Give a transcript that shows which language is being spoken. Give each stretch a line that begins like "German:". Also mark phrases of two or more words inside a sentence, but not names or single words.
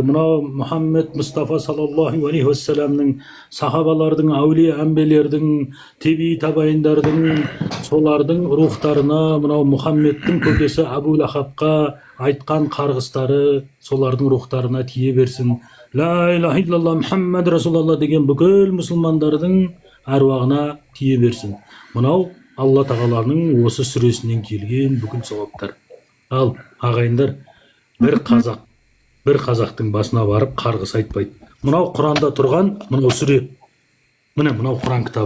Kazakh: Мынау Мұхаммед Мұстафа
Arabic: صلى الله عليه وسلم,
Kazakh: сахабалардың, әулие әмбелердің, теби табайындардың, солардың рухтарына, мынау Мұхаммедтің көкесі Әбу Лахабқа айтқан қарғыстары солардың рухтарына тие берсін.
Arabic: لا إله إلا الله محمد رسول الله
Kazakh: деген бүкіл мұсылмандардың әруағына тие берсін. Мынау Алла тағаланың осы сүресінен келген бүкіл сауаптар. Ал ағайындар, бір қазақтың басына барып қарғыс айтпайды. Мынау Құранда тұрған, мынау сүре. Міне мынау Құран кітабы.